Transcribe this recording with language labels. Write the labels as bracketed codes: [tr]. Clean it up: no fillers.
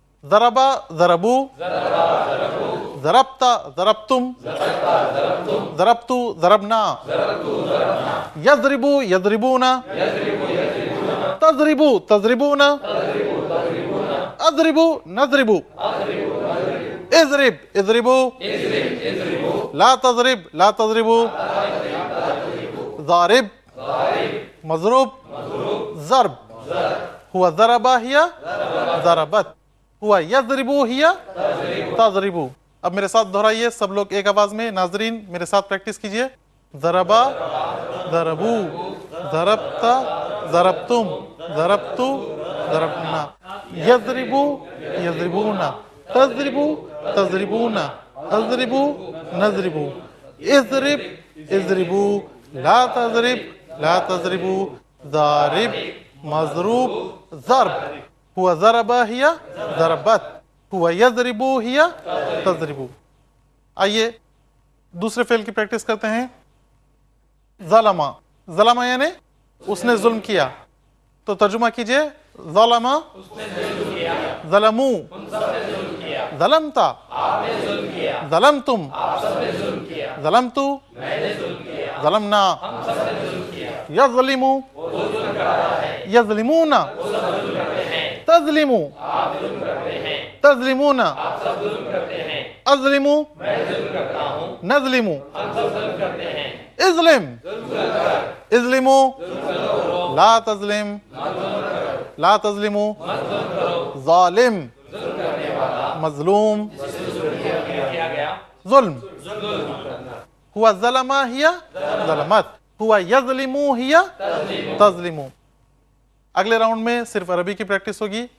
[ar] ضربا ضربو, ضربتا ضربتم, ضربتو ضربنا, یضربو یضربون, تضربو تضربون, اضربو نضربو, اضرب اضربو, لا تضرب لا تضربو, ضارب, مضروب, ضرب. هو ضرب هي ضربت, هو يضرب هي تضرب. [ur] اب میرے ساتھ دہرائیے سب لوگ ایک آواز میں. ناظرین میرے ساتھ پریکٹس کیجئے. [ar] ضربا ضربو ضربتا ضربتم ضربتو ضربنا یضربو یضربونا تضربو تضربونا اضربو نضربو اضرب اضربو لا تضرب لا تضربو ضارب مضروب ضرب. هو ضرب هي ضربت هو يضرب هي تضرب. [ur] آئیے دوسرے فعل کی پریکٹس کرتے ہیں. ظلم ظلم یعنی اس نے ظلم کیا. تو ترجمہ کیجئے. [ar] ظلم ظلمو ظلمتا ظلمتم ظلمتو ظلمنا یظلمو یظلمون تظلمو تظلمون اظلمو نظلمو اظلم اظلمو لا تظلم لا تظلمو ظالم مظلوم ظلم. هو ظلم هي ظلمت هو يظلم هي تظلم. [ur] اگلے راؤنڈ میں صرف عربی کی پریکٹس ہوگی.